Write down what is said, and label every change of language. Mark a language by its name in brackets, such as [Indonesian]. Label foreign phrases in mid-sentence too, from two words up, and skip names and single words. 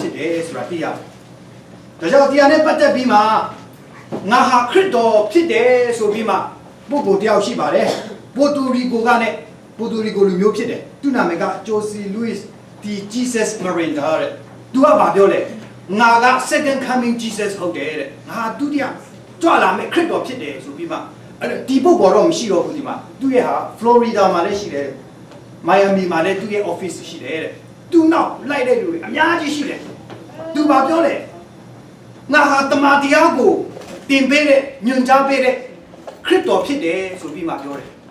[Burmese] ဖြစ်တယ်ဆိုတာသိရတယ်ဒါကြောင့်တရားနဲ့ပတ်သက်ပြီးမှငါဟာခရစ်တော်ဖြစ်တယ်ဆိုပြီးမှပုဂ္ဂိုလ်တယောက်ရှိပါတယ်ပိုတိုရီကိုလူ မျိုးဖြစ်တယ်သူ့နာမည်ကဂျိုစီလူးစ်ဒီဂျီဆပ်မရင်ဒါတဲ့သူကပြောလဲငါက [English] second coming Jesus [Burmese] ဟုတ်တယ်တဲ့ငါဒုတိယကြွလာမယ့်ခရစ်တော်ဖြစ်တယ်ဆိုပြီးမှအဲ့ဒီပုဂ္ဂိုလ်တော့မရှိတော့ဘူးဒီမှာသူ့ရဲ့ဟာ Florida မှာလည်းရှိတယ် Miami မှာလည်းသူ့ရဲ့ office ရှိတယ်တဲ့သူနောက်လိုက်တဲ့လူတွေအများကြီးရှိတယ်သူပြောလဲငါဟာတမန်တရားကိုတင်ပေးတဲ့ညွှန်ကြားပေးတဲ့ခရစ်တော်ဖြစ်တယ်ဆိုပြီးမှပြောတယ်